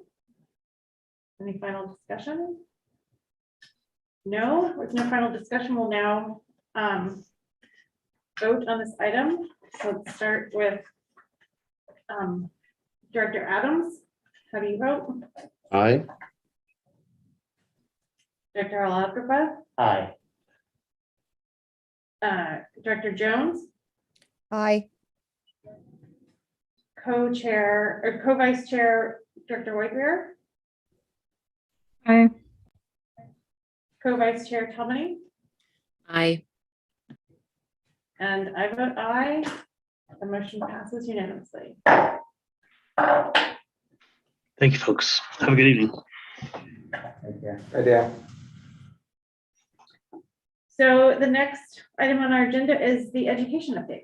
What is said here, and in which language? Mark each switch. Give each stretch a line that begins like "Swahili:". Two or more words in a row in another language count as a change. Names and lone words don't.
English: Any final discussion? No, with no final discussion, we'll now vote on this item. So let's start with Director Adams. How do you vote? Aye. Director Alagrapa? Aye. Director Jones? Aye. Co-chair or co-vice chair, Director Whitebeer? Aye. Co-vice chair Tomini? Aye. And I vote aye. The motion passes unanimously. Thank you, folks. Have a good evening. Thank you. Right, yeah. So the next item on our agenda is the education update.